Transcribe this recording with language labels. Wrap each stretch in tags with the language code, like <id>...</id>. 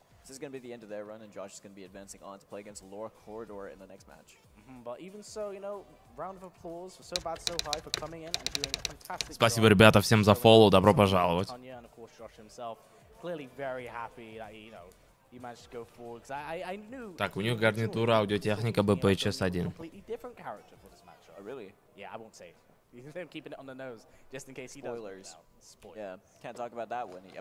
<en>This is going to be the end of their run, and Josh is going to be advancing on to play against Laura Corridor in the next match. But even so, you know, round of applause for So Bad So High for coming in and doing a fantastic job.</en> <ru>Спасибо, ребята, всем за фоллоу, добро пожаловать.</ru> <en>And of course, Josh himself, clearly very happy that he managed to go forward. I knew.</en> <ru>Так, у них гарнитура, аудиотехника, BPHS1.</ru> <en>Completely different character for this matchup. Oh, really? Yeah, I won't say. I'm keeping it on the nose, just in case he does. Spoilers. Yeah, can't talk about that one.</en>